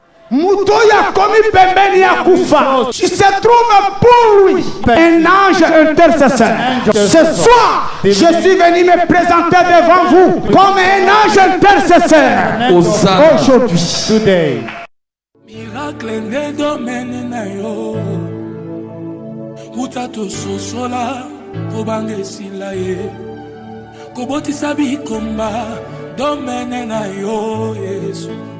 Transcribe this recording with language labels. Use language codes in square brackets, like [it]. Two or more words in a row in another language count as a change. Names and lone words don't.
[ln] Muto ya komi pembeni ya kufa. [fr] Il se trouve pour lui un ange intercesseur. Ce soir, je suis venu me présenter devant vous comme un ange intercesseur. Hosanna. Aujourd'hui. [en] Today. [ln] Miracle nde domaine na yo. Uta to sosola, kobanga esila ye. Kobotisa bikomba, domaine na yo, Yesu.